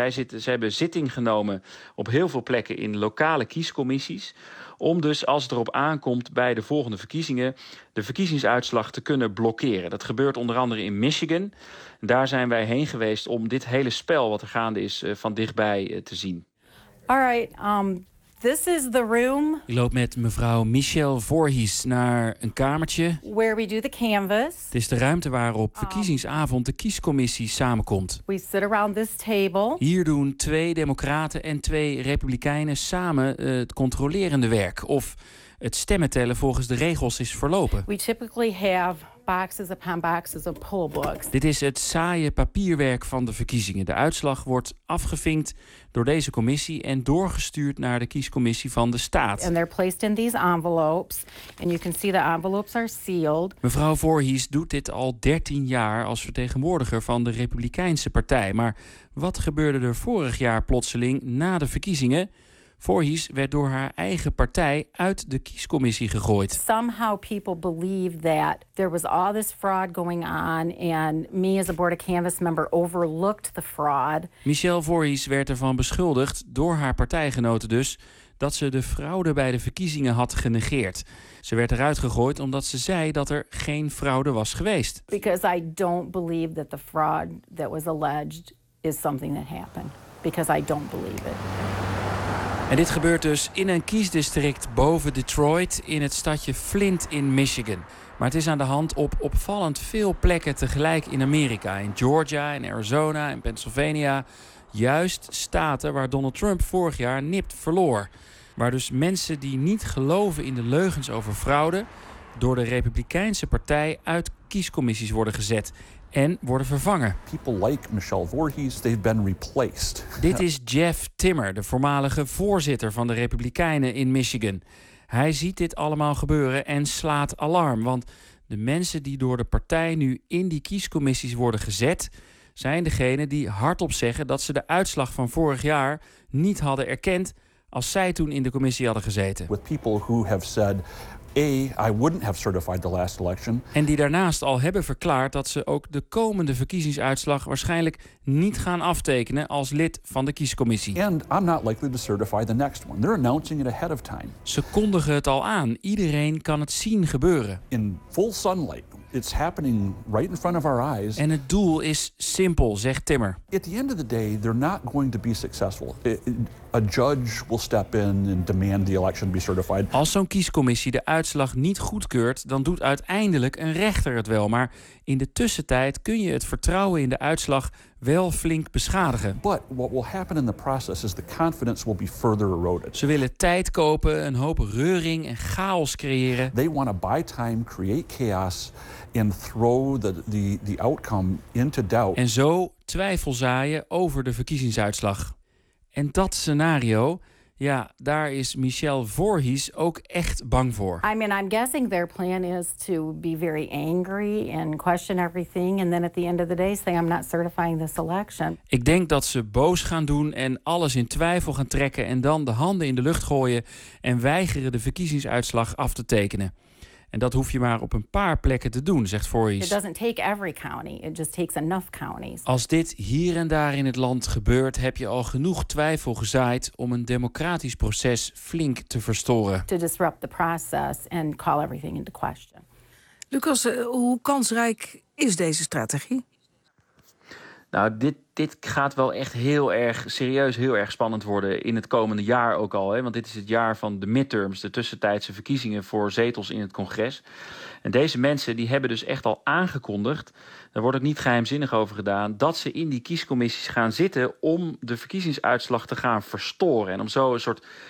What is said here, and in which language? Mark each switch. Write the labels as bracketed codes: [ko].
[nl] Ze hebben zitting genomen op heel veel plekken in lokale kiescommissies, om dus, als het erop aankomt bij de volgende verkiezingen, de verkiezingsuitslag te kunnen blokkeren. Dat gebeurt onder andere in Michigan. Daar zijn wij heen geweest om dit hele spel wat er gaande is van dichtbij te zien. [en] All right, this is the room. [nl] Ik loop met mevrouw Michelle Voorhees naar een kamertje. [en] Where we do the canvas. [nl] Het is de ruimte waarop verkiezingsavond de kiescommissie samenkomt. [en] We sit around this table. [nl] Hier doen 2 democraten en 2 republikeinen samen het controlerende werk. Of het stemmen tellen volgens de regels is verlopen. [en] We typically have boxes upon boxes of poll books. [nl] Dit is het saaie papierwerk van de verkiezingen. De uitslag wordt afgevinkt door deze commissie en doorgestuurd naar de kiescommissie van de staat. [en] And they're placed in these envelopes. And you can see the envelopes are sealed. [nl] Mevrouw Voorhees doet dit al 13 jaar als vertegenwoordiger van de Republikeinse Partij. Maar wat gebeurde er vorig jaar plotseling na de verkiezingen? Voorhees werd door haar eigen partij uit de kiescommissie gegooid. [en] Somehow people believe that there was all this fraud going on and me as a Board of Canvas member overlooked the fraud. [nl] Michelle Voorhees werd ervan beschuldigd door haar partijgenoten dus dat ze de fraude bij de verkiezingen had genegeerd. Ze werd eruit gegooid omdat ze zei dat er geen fraude was geweest. [en] Because I don't believe that the fraud that was alleged is something that happened. Because I don't believe it. [nl] En dit gebeurt dus in een kiesdistrict boven Detroit in het stadje Flint in Michigan. Maar het is aan de hand op opvallend veel plekken tegelijk in Amerika. In Georgia, in Arizona, in Pennsylvania. Juist staten waar Donald Trump vorig jaar nipt verloor. Waar dus mensen die niet geloven in de leugens over fraude door de Republikeinse Partij uit kiescommissies worden gezet en worden vervangen. [en] People like Michelle Voorhees, they've been replaced. [nl] Dit is Jeff Timmer, de voormalige voorzitter van de Republikeinen in Michigan. Hij ziet dit allemaal gebeuren en slaat alarm. Want de mensen die door de partij nu in die kiescommissies worden gezet zijn degene die hardop zeggen dat ze de uitslag van vorig jaar niet hadden erkend als zij toen in de commissie hadden gezeten. [en] With people who have said A, I wouldn't have certified the last election. [nl] En die daarnaast al hebben verklaard dat ze ook de komende verkiezingsuitslag waarschijnlijk niet gaan aftekenen als lid van de kiescommissie. [en] And I'm not likely to certify the next one. They're announcing it ahead of time. [nl] Ze kondigen het al aan. Iedereen kan het zien gebeuren. [en] In full sunlight. It's happening right in front of our eyes. [nl] En het doel is simpel, zegt Timmer. [en] At the end of the day, they're not going to be successful. A judge will step in and demand the election be certified. [nl] Als zo'n kiescommissie de uitslag niet goedkeurt, dan doet uiteindelijk een rechter het wel. Maar in de tussentijd kun je het vertrouwen in de uitslag wel flink beschadigen. [en] But what will happen in the process is the confidence will be further eroded. [nl] Ze willen tijd kopen, een hoop reuring en chaos creëren. [en] They want to buy time, create chaos and throw the outcome into doubt. [nl] En zo twijfel zaaien over de verkiezingsuitslag. En dat scenario, ja, daar is Michelle Voorhees ook echt bang voor. [en] I mean, I'm guessing their plan is to be very angry and question everything and then at the end of the day say I'm not certifying this election. [nl] Ik denk dat ze boos gaan doen en alles in twijfel gaan trekken en dan de handen in de lucht gooien en weigeren de verkiezingsuitslag af te tekenen. En dat hoef je maar op een paar plekken te doen, zegt Voorhees. [en] It doesn't take every county, it just takes enough counties. [nl] Als dit hier en daar in het land gebeurt, heb je al genoeg twijfel gezaaid om een democratisch proces flink te verstoren. [en] To disrupt the process and call everything into question. [nl] Lucas, hoe kansrijk is deze strategie? Nou, dit gaat wel echt heel erg serieus, heel erg spannend worden in het komende jaar ook al. Hè? Want dit is het jaar van de midterms, de tussentijdse verkiezingen voor zetels in het congres. En deze mensen die hebben dus echt al aangekondigd, daar wordt ook niet geheimzinnig over gedaan, dat ze in die kiescommissies gaan zitten om de verkiezingsuitslag te gaan verstoren. En om zo een soort